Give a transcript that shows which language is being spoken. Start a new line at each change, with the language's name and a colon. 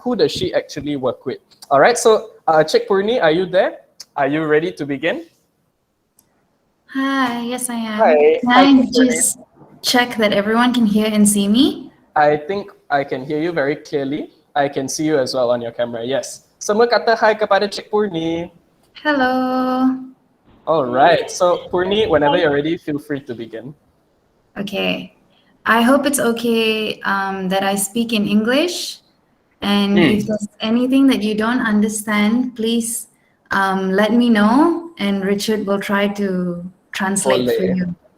English: Who does she actually work with? Alright, so Cik Poorni, are you there? Are you ready to begin? Hi, yes I am. Hi. Can I just check that everyone can hear and see me? I think I can hear you very clearly. I can see you as well on your camera, yes.
Malay: Semua kata hi kepada Cik Poorni.
English: Hello. All right, so Poorni, whenever you're ready, feel free to begin. Okay, I hope it's okay that I speak in English, and if there's anything that you don't understand, please let me know, and Richard will try to translate for you.